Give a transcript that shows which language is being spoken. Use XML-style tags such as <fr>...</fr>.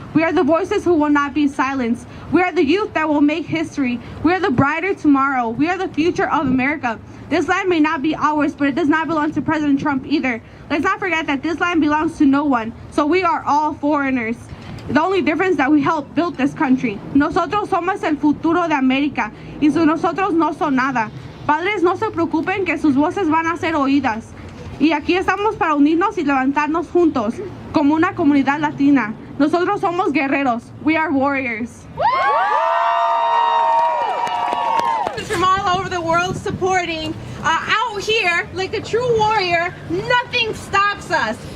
<en>We are the voices who will not be silenced. We are the youth that will make history. We are the brighter tomorrow. We are the future of America. This land may not be ours, but it does not belong to President Trump either. Let's not forget that this land belongs to no one, so we are all foreigners. The only difference is that we helped build this country.</en> <es>Nosotros somos el futuro de América y nosotros no son nada. Padres, no se preocupen que sus voces van a ser oídas. Y aquí estamos para unirnos y levantarnos juntos como una comunidad latina. Nosotros somos guerreros.</es> <en>We are warriors. From all over the world supporting. Out here, like a true warrior, nothing stops us.</en>